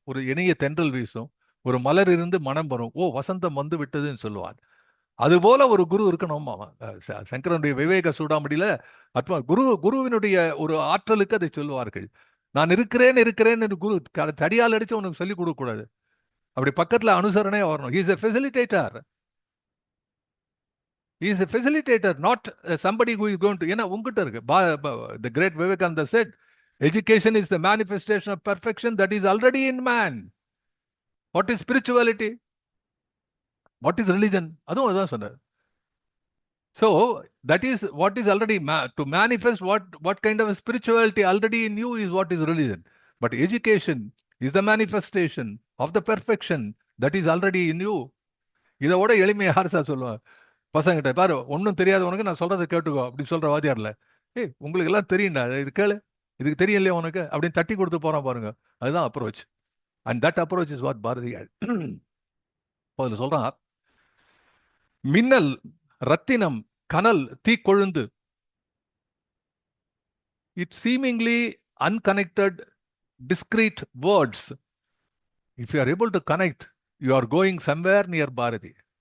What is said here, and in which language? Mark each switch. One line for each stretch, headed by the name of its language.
Tamil: ஒரு இணைய தென்றல் வீசும், ஒரு மலர் இருந்து மனம் வரும், ஓ வசந்தம் வந்து விட்டதுன்னு சொல்லுவான். அதுபோல ஒரு குரு இருக்கணும். சங்கரனுடைய விவேக சூடாமடியில குருவினுடைய ஒரு ஆற்றலுக்கு அதை சொல்லுவார்கள். நான் இருக்கிறேன் இருக்கிறேன் என்று குரு தடியால் அடிச்சு உனக்கு சொல்லிக் கொடுக்க கூடாது. அப்படி பக்கத்துல அனுசரணே வரணும்.
English: He is a facilitator. He is a facilitator, not somebody who is going to,
Tamil: ஏன்னா உங்ககிட்ட இருக்கு.
English: The great Vivekananda said, education is the manifestation of perfection that is already in man. What is spirituality? What is religion?
Tamil: அதுவும் அதான் சொன்னார்.
English: So that is what is already to manifest what kind of a spirituality already in you is what is religion. But education is the manifestation of the perfection that is already in you.
Tamil: இதோட எளிமையா யார் sir சொல்லுவாங்க? பசங்கிட்ட பாரு, ஒன்றும் தெரியாதவனுக்கு நான் சொல்றதை கேட்டுக்கோ அப்படி சொல்ற வாத்தியார்ல, ஏய் உங்களுக்கு எல்லாம் தெரியும்டா, இது கேளு, இதுக்கு தெரியும் இல்லையா உனக்கு அப்படின்னு தட்டி கொடுத்து போறான் பாருங்க. அதுதான் approach.
English: And that approach is what Bharathi அதில் சொல்றான்.
Tamil: மின்னல், ரத்தினம், கனல், தீக்கொழுந்து,
English: it seemingly unconnected discrete words, if you are able to connect, you are going somewhere near Bharathi.